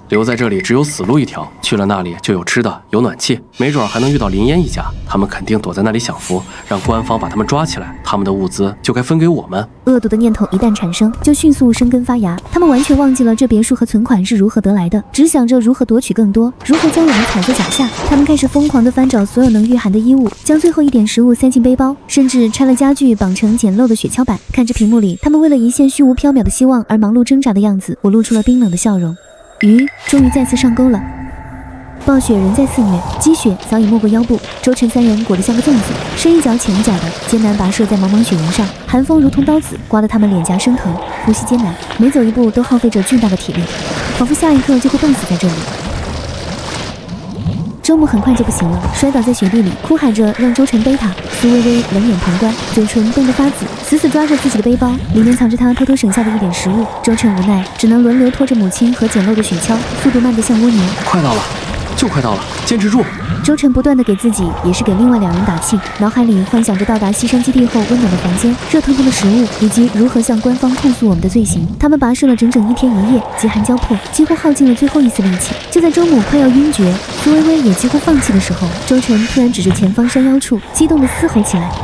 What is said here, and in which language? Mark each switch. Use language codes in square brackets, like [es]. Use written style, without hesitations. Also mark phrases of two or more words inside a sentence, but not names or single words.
[zh] 留在這裡只有死路一條，去了那裡就有吃的，有暖氣，沒準還能遇到林煙一家，他們肯定躲在那裡享福，讓官方把他們抓起來，他們的物資就該分給我們。惡毒的念頭一旦產生，就迅速生根發芽。他們完全忘記了這別墅和存款是如何得來的，只想着如何奪取更多，如何將我們踩在腳下。他們開始瘋狂地翻找所有能御寒的衣物，將最後一點食物塞進背包，甚至拆了家具綁成簡陋的雪橇板。看着屏幕裡他們為了一線虛無縹緲的希望而忙碌掙扎的樣子，我露出了冰冷的笑容。魚終於再次上鈎了。暴雪仍在肆虐，積雪早已沒過腰部，周晨3人裹得像個粽子，深一腳淺一腳的艱難跋涉在茫茫雪原上，寒風如同刀子刮得他們臉頰生疼，呼吸艱難，每走一步都耗費着巨大的體力，仿佛下一刻就會凍死在這裡。周母很快就不行了，摔倒在雪地裡，哭喊着讓周晨背她。蘇薇薇冷眼旁觀，嘴唇凍得發紫，死死抓着自己的背包，裡面藏着她偷偷省下的一點食物。周晨無奈，只能輪流拖着母親和簡陋的雪橇，速度慢得像蝸牛。快到了，就快到了，堅持住！周晨不斷地給自己，也是給另外2人打氣，腦海裡幻想着到達西山基地後溫暖的房間、熱騰騰的食物，以及如何向官方控訴我們的罪行。他們跋涉了整整1天1夜，飢寒交迫，幾乎耗盡了最後一絲力氣。就在周母快要暈厥，蘇薇薇也幾乎放棄的時候，周晨突然指着前方山腰處，激動地嘶吼起來：“